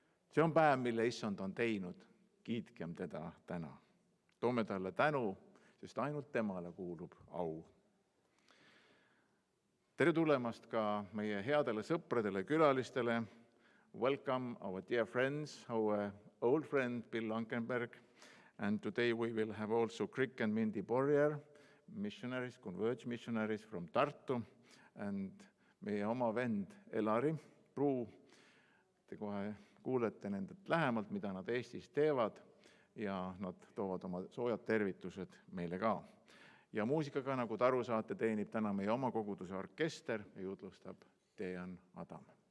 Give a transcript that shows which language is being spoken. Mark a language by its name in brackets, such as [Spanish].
[Estonian] See on päev, mille Issand on teinud, kiitkem teda täna. Toome talle tänu, sest ainult temale kuulub au. Tere tulemast ka meie headele sõpradele, külalistele. [English] Welcome our dear friends, our old friend Bill Lankenberg. And today we will have also Krik and Mindy Borjer, missionaries, Converge missionaries from Tartu. [Estonian] And meie oma vend Elari Pruu, te kohe kuulete nendelt lähemalt, mida nad Eestis teevad ja nad toovad oma soojad tervitused meile ka. Ja muusikaga, nagu te aru saate, teenib täna meie oma koguduse orkester ja jutlustab Dejan Adam.